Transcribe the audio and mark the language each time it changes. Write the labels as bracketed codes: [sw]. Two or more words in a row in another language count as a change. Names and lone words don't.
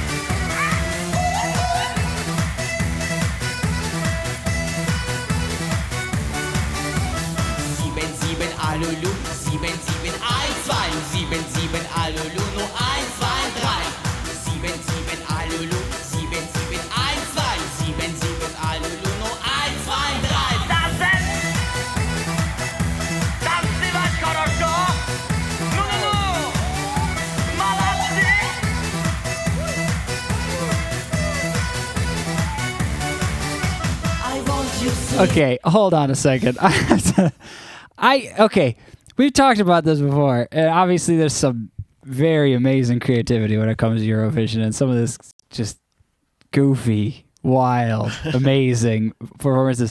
[de] 7-7 Alulu, 7-7 1-2, 7-7 Alulu, nur 1-2-3. 7-7 Alulu, 7-7 1-2, 7-7 Alulu, nur 1-2-3. Tanzen! [ru] Танцевать хорошо! Ну-ну-ну! Молодцы! [en] I want you to Okay, hold on a second. Okay, we've talked about this before, and obviously there's some very amazing creativity when it comes to Eurovision, and some of this just goofy, wild, amazing performances.